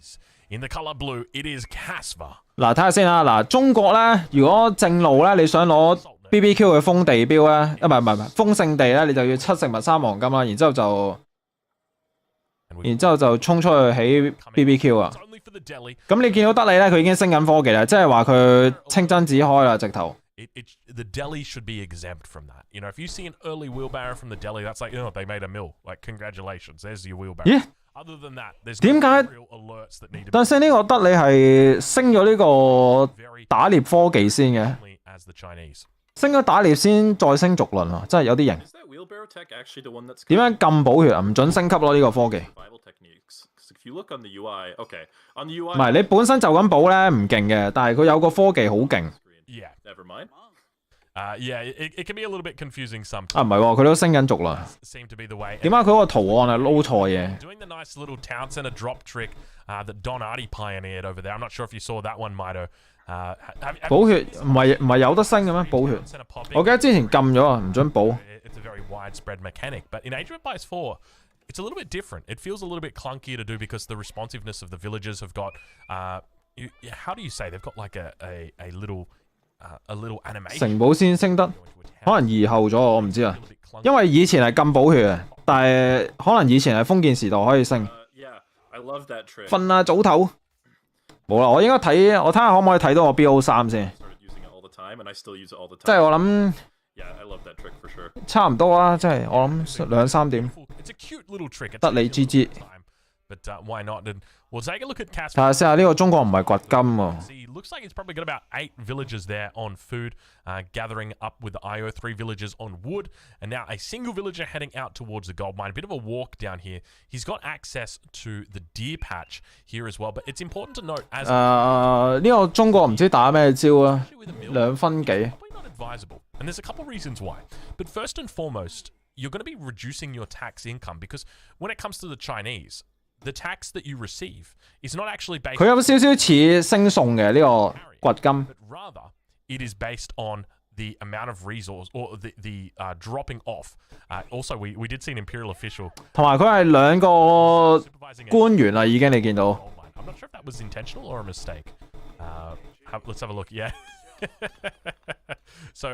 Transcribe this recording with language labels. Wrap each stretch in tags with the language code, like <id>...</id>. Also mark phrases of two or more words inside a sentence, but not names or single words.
<yue>嗱，睇下先啦，嗱，中國咧，如果正路咧，你想攞 BBQ 嘅封地標咧，唔係封聖地咧，你就要7食物3黃金啦，然之後就衝出去起 BBQ 啊！咁你見到德里咧，佢已經升緊科技啦，即係話佢清真寺開啦，直頭。</yue> <en>The deli should be exempt from that. You know, if you see an early wheelbarrow from the deli, that's like, oh, they made a mill. Like, congratulations, there's your wheelbarrow. Yeah. Other than that, there's</en> <yue>點解？</yue> <en>real alerts that need to be</en> <yue>但係呢個德里係升咗呢個打獵科技先嘅，</yue> <en>as the Chinese.</en> <yue>升咗打獵先再升逐輪啊，真係有啲型。點樣禁補血啊？唔準升級咯呢個科技。唔係你本身就咁補咧唔勁嘅，但係佢有個科技好勁。</yue> <en>Yeah, never mind. Yeah, it can be a little bit confusing sometimes.</en> <yue>啊唔係喎，佢都升緊逐啦。</yue> <en>Seem to be the way.</en> <yue>點解佢個圖案係撈錯嘢</yue> <en>？Doing the nice little town center drop trick that Don Artie pioneered over there. I'm not sure if you saw that one, Mido.</en> <yue>補血唔係有得升嘅咩？補血，我記得之前禁咗啊，唔準補。</yue> <en>It's a very widespread mechanic, but in Age of Empires 4, it's a little bit different. It feels a little bit clunkier to do because the responsiveness of the villagers have got. How do you say they've got like a little animation.</en> <yue>城堡先升得，可能移後咗，我唔知啊。因為以前係禁補血嘅，但係可能以前係封建時代可以升。瞓啦，早唞。冇啦，我應該睇，我睇下可唔可以睇到我 BO3先。即係我諗差唔多啦，即係我諗2、3點。德里 GG。</yue> <en>We'll take a look at Caspar.</en> <yue>睇下先啊，呢個中國唔係掘金喎。</yue> <en>Looks like he's probably got about 8 villagers there on food, gathering up with the IO3 villagers on wood, and now a single villager heading out towards the gold mine. A bit of a walk down here. He's got access to the deer patch here as well, but it's important to note as</en> <yue>呢個中國唔知打咩招啊，2分幾。</yue> <en>Probably not advisable, and there's a couple reasons why. But first and foremost, you're going to be reducing your tax income because when it comes to the Chinese, the tax that you receive is not actually based.</en> <yue>佢有少少似升送嘅呢個掘金。</yue> <en>But rather, it is based on the amount of resource or the dropping off. Also, we did see an imperial official.</en> <yue>同埋佢係2個官員啦，已經你見到。</yue> <en>I'm not sure if that was intentional or a mistake. Let's have a look. Yeah. So</en>